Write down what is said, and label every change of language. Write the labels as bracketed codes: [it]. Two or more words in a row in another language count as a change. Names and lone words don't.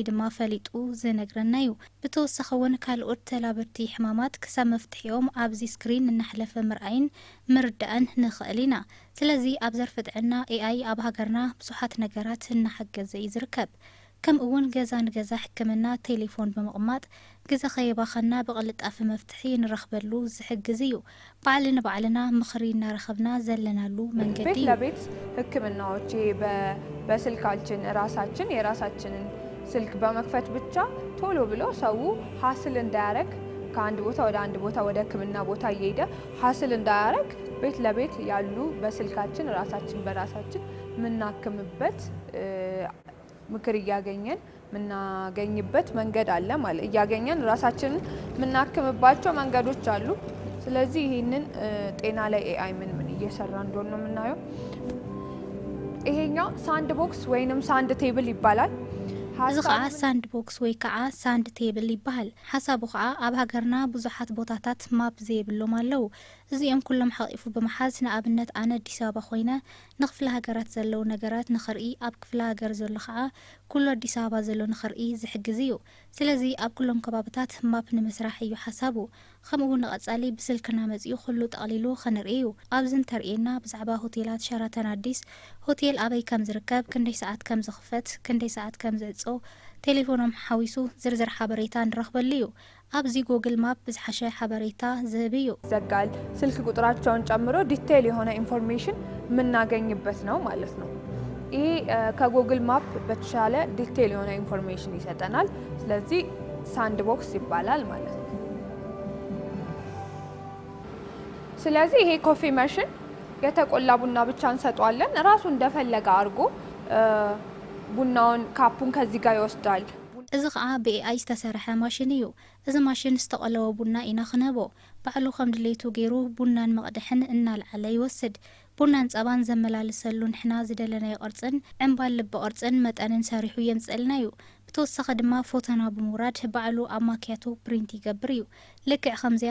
[ti] ድማ ፈሊጡ ዝነግረና እዩ ብተወሳኺ እውን ካልኦት ተላበርቲ ሕማማት ክሳብ መፍትሒኦም ኣብዚ ስክሪን እናሕለፈ ምርኣይን ምርዳእን ንኽእል ኢና ስለዚ ኣብ ዘርፊ ጥዕና ኤአይ ኣብ ሃገርና ብዙሓት ነገራት እናሓገዘ እዩ ዝርከብ ከምኡ እውን ገዛ ንገዛ ሕክምና ቴሌፎን ብምቕማጥ ግዜ ከየባኸና ብቕልጣፊ መፍትሒ ንረኽበሉ ዝሕግዝ እዩ ባዕሊ ንባዕልና ምኽሪ እናረኸብና ዘለናሉ መንገዲ [am] ቤት ለቤት ሕክምናዎች በስልካችን ራሳችን የራሳችንን ስልክ በመክፈት ብቻ ቶሎ ብሎ ሰው ሀስል እንዳያረግ ከአንድ ቦታ ወደ አንድ ቦታ ወደ ሕክምና ቦታ እየሄደ ሀስል እንዳያረግ ቤት ለቤት ያሉ በስልካችን ራሳችን በራሳችን ምናክምበት ምክር እያገኘን ምናገኝበት መንገድ አለ ማለት እያገኘን ራሳችንን ምናክምባቸው መንገዶች አሉ ስለዚህ ይሄንን ጤና ላይ ኤአይ ምን እየሰራ እንደሆነ ነው የምናየው ይሄኛው [en] sand box [am] ወይንም [en] sand table [am] ይባላል [ti] እዚ ከዓ [en] sand box [ti] ወይ ከዓ [en] sand table [ti] ይበሃል ሓሳቡ ከዓ ኣብ ሃገርና ብዙሓት ቦታታት ማፕ ዘይብሎም ኣለው እዚኦም ኩሎም ሓቂፉ ብምሓዝ ንኣብነት ኣነ ኣዲስ ኣበባ ኮይነ ንክፍለ ሃገራት ዘለው ነገራት ንኽርኢ ኣብ ክፍለ ሃገር ዘሎ ከዓ ኩሉ ኣዲስ ኣበባ ዘሎ ንኽርኢ ዝሕግዝ እዩ ስለዚ ኣብ ኩሎም ከባቢታት ማፕ ንምስራሕ እዩ ሓሳቡ ከምኡ ንቐጻሊ ብስልክና መጺኡ ኩሉ ጠቕሊሉ ክንርኢ እዩ ኣብዚ እንተርእየና ብዛዕባ ሆቴላት ሸራተን ኣዲስ ሆቴል ኣበይ ከም ዝርከብ ክንደይ ሰዓት ከም ዝኽፈት ክንደይ ሰዓት ከም ዝዕጾ ቴሌፎኖም ሓዊሱ ዝርዝር ሓበሬታ ንረኽበሉ እዩ ኣብዚ ጉግል ማፕ ብዝሓሸ ሓበሬታ ዝህብ እዩ [am] ዘጋል ስልክ ቁጥራቸውን ጨምሮ ዲቴይል የሆነ ኢንፎርሜሽን የምናገኝበት ነው ማለት ነው ይሄ ከጉግል ማፕ በተሻለ ዲቴይል የሆነ ኢንፎርሜሽን ይሰጠናል ስለዚህ [en] sand box [am] ይባላል ማለት ነው ስለዚህ ይሄ [en] coffee machine [am] የተቆላ ቡና ብቻ እንሰጣለን ራሱ እንደፈለገ አድርጎ ቡናውን ካፑን ከዚህ ጋር ይወስዳል [ti] እዚ ከዓ ብኤአይ ዝተሰርሐ ማሽን እዩ እዚ ማሽን ዝተቀለወ ቡና ኢና ክነቦ ባዕሉ ከም ድሌቱ ገይሩ ቡናን መቅድሕን እናልዓለ ይወስድ ቡናን ጸባን ዘመላልሰሉ ንሕና ዝደለናይ ቅርጽን ዕምባል ልብ ቅርጽን መጠንን ሰሪሑ የምጽልና እዩ ብተወሳኺ ድማ ፎቶና ብምውራድ ባዕሉ ኣብ ማክያቶ ፕሪንት ይገብር እዩ ልክዕ ከምዚያ